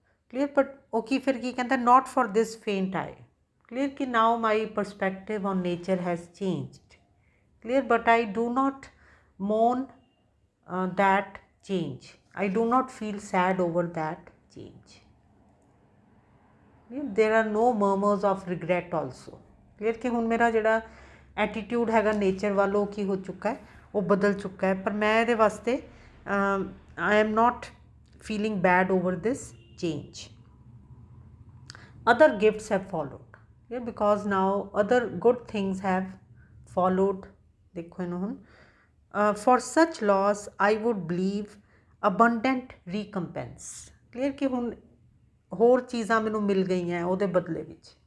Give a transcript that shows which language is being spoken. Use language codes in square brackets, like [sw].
[en] clear, but [pa] ਉਹ ਕੀ ਫਿਰ ਕੀ ਕਹਿੰਦਾ, [en] not for this faint eye। clear कि now my perspective on nature has changed। clear, but I do not mourn that change, I do not feel sad over that change। there are no murmurs of regret also। [pa] clear कि ਹੁਣ ਮੇਰਾ ਜਿਹੜਾ attitude ਹੈਗਾ nature ਵੱਲ ਉਹ ਕੀ ਹੋ ਚੁੱਕਾ ਹੈ, ਉਹ ਬਦਲ ਚੁੱਕਾ ਹੈ, ਪਰ ਮੈਂ ਇਹਦੇ ਵਾਸਤੇ [en] I am not feeling bad over this change। other gifts have followed, yeah, because now other good things have followed। [pa] ਦੇਖੋ ਇਹਨੂੰ ਹੁਣ [en] for such loss I would believe abundant recompense। [pa] clear ਕਿ ਹੁਣ ਹੋਰ ਚੀਜ਼ਾਂ ਮੈਨੂੰ ਮਿਲ ਗਈਆਂ ਉਹਦੇ ਬਦਲੇ ਵਿੱਚ।